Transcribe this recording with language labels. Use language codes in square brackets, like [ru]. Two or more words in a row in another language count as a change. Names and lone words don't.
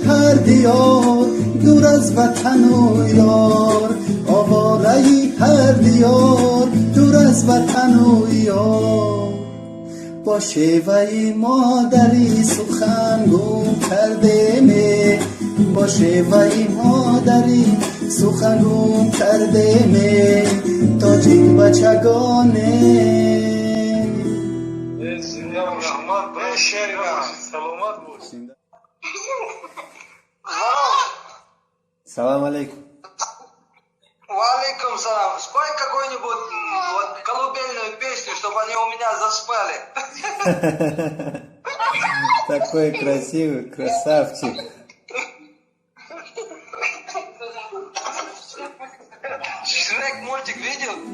[fa] هر دیار دور از وطن و یار آوارهی هر دیار دور از وطن و یار با شیوه مادری سخن گم کردیم با شیوه مادری سخن گم کردیم تاجیک بچگانه زنده رحمت باشی سلامت باشی [ar] سلام علیکم. وعليكم السلام. [ru] Спой какую-нибудь вот колыбельную песню, чтобы они у меня заспали. Такой красивый красавчик. Шрек мультик видел?